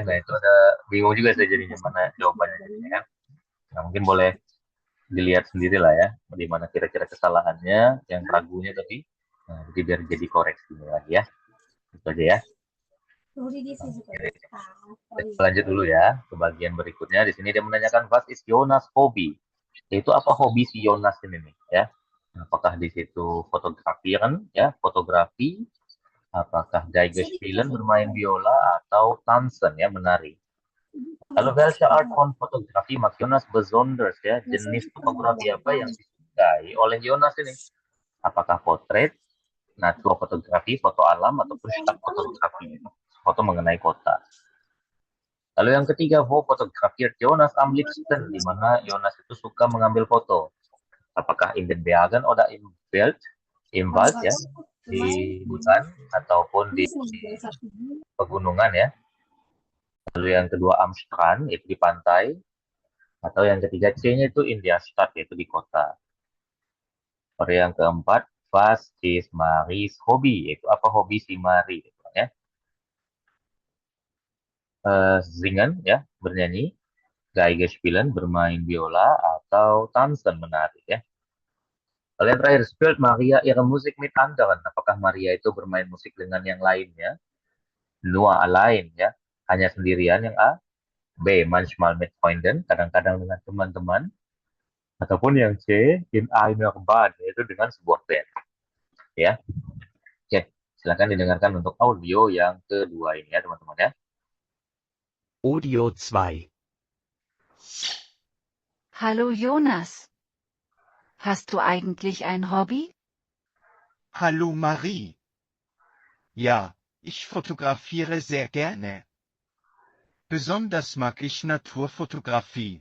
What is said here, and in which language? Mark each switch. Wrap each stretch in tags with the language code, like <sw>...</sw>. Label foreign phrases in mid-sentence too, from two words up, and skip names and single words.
<id>Nah itu ada bingung juga saya jadinya mana jawabannya jadinya kan. Nah mungkin boleh dilihat sendiri lah ya. Di mana kira-kira kesalahannya, yang ragunya tadi. Nah, jadi biar jadi koreksi lagi ya. Itu aja ya. Oke. Kita lanjut dulu ya ke bagian berikutnya. Di sini dia menanyakan</id> <de>what is</de> <id>Jonas hobby? Itu apa hobi si Jonas ini nih ya? Apakah di situ fotografian ya, fotografi, apakah</id> <de>Geige spielen</de> <id>bermain biola atau tanzen ya menari.</id> <de>Kalau welche Art von Fotografie mag Jonas besonders ya?</de> <id>Jenis fotografi apa yang disukai oleh Jonas ini? Apakah portrait, naturfotografi, foto alam, ataupun fotografi, foto mengenai kota. Lalu yang ketiga,</id> <de>wo fotografiert Jonas am liebsten,</de> <id>di mana Jonas itu suka mengambil foto. Apakah</id> <de>in den Bergen oder im Wald, im Wald</de> <id>ya, di hutan ataupun di pegunungan ya. Lalu yang kedua</id> <de>am Strand,</de> <id>itu di pantai. Atau yang ketiga C-nya itu</id> <de>in der Stadt,</de> <id>yaitu di kota. Lalu yang keempat,</id> <de>was ist Maries Hobby,</de> <id>yaitu apa hobi si Marie, gitu ya. Singen ya, bernyanyi,</id> <de>Geige spielen,</de> <id>bermain biola, atau tanzen, menari ya. Lalu yang terakhir,</id> <de>spielt Maria ihre Musik mit anderen.</de> <id>Apakah Maria itu bermain musik dengan yang lainnya?</id> <de>Nur allein</de> <id>ya, hanya sendirian yang A. B.</id> <de>Manchmal mit Freunden,</de> <id>kadang-kadang dengan teman-teman. Ataupun yang C.</id> <de>In einer Band,</de> <id>yaitu dengan sebuah band. Ya, oke. Silakan didengarkan untuk audio yang kedua ini ya teman-teman ya. Audio 2.</id> <de>Hallo Jonas. Hast du eigentlich ein Hobby? Hallo Marie. Ja, ich fotografiere sehr gerne. Besonders mag ich Naturfotografie.</de>